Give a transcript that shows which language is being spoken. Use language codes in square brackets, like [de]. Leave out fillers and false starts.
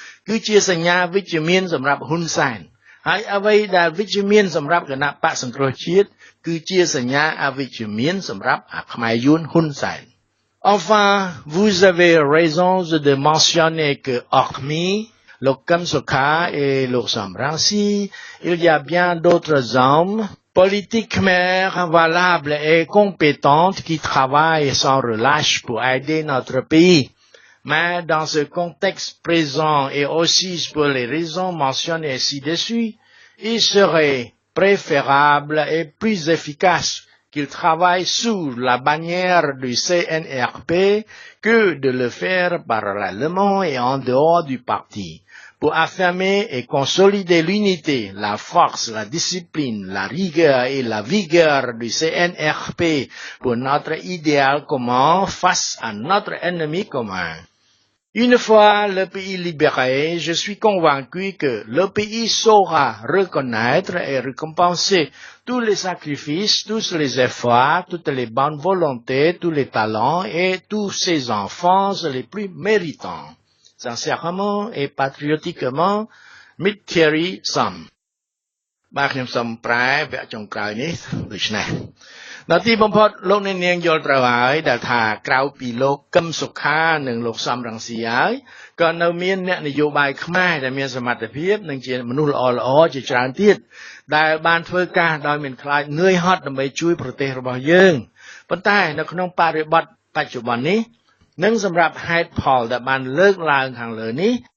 [km] គឺជាសញ្ញាវិជ្ជមានសម្រាប់ហ៊ុនសែនហើយអ្វីដែលវិជ្ជមានសម្រាប់គណៈបកសង្គ្រោះជាតិគឺជាសញ្ញាអវិជ្ជមានសម្រាប់ខ្មែរយួនហ៊ុនសែន [fr] Enfin, vous avez raison de mentionner que hormis le Kamsoka et le Samransi, il y a bien d'autres hommes politiques mères valables et compétentes qui travaillent sans relâche pour aider notre pays. Mais dans ce contexte présent et aussi pour les raisons mentionnées ci-dessus, il serait préférable et plus efficace qu'il travaille sous la bannière du CNRP que de le faire parallèlement et en dehors du parti, pour affirmer et consolider l'unité, la force, la discipline, la rigueur et la vigueur du CNRP pour notre idéal commun face à notre ennemi commun. Une fois le pays libéré, je suis convaincu que le pays saura reconnaître et récompenser tous les sacrifices, tous les efforts, toutes les bonnes volontés, tous les talents et tous ses enfants les plus méritants. Sincèrement et patriotiquement, Mittheri Sam. [km] បាទខ្ញុំសូមប្រែវគ្គចុងក្រោយនេះដូចនេះនៅទីបំផុតលោកអ្នកនាងយល់ត្រូវហើយដែលថាក្រៅពីលោកកឹមសុខានិងលោកសំរងស៊ីហើយក៏នៅមានអ្នកនយោបាយខ្មែរដែលមានសមត្ថភាពនិងជាមនុស្សល្អៗជាច្រើនទៀតដែលបានធ្វើការដោយមិនខ្លាចនឿយហត់ដើម្បីជួយប្រទេសរបស់យើងប៉ុន្តែនៅក្នុងបរិបទបច្ចុប្បន្ននេះនិងសម្រាប់ហេតុផលដែលបានលើកឡើងខាងលើនេះ